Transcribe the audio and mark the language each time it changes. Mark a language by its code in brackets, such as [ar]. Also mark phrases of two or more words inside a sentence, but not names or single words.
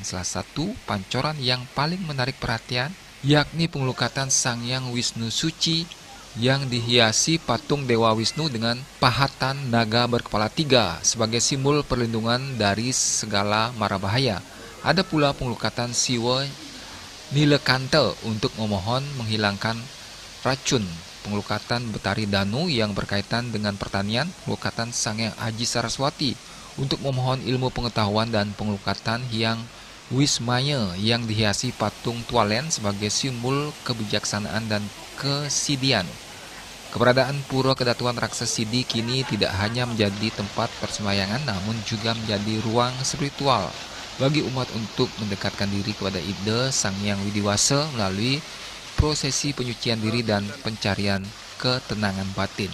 [id] Salah satu pancoran yang paling menarik perhatian yakni pengelukatan Sang Hyang Wisnu Suci yang dihiasi patung Dewa Wisnu dengan pahatan naga berkepala 3 sebagai simbol perlindungan dari segala mara bahaya. Ada pula pengelukatan Siwa Nilekanta untuk memohon menghilangkan racun, pengelukatan Betari Danu yang berkaitan dengan pertanian, pengelukatan Sang Hyang Aji Saraswati untuk memohon ilmu pengetahuan, dan pengelukatan Hyang Wismaya yang dihiasi patung Tualen sebagai simbol kebijaksanaan dan kesidian. Keberadaan Pura Kedatuan Raksasa Sidi kini tidak hanya menjadi tempat persembahyangan, namun juga menjadi ruang spiritual bagi umat untuk mendekatkan diri kepada ide Sang Hyang Widiwasa melalui prosesi penyucian diri dan pencarian ketenangan batin.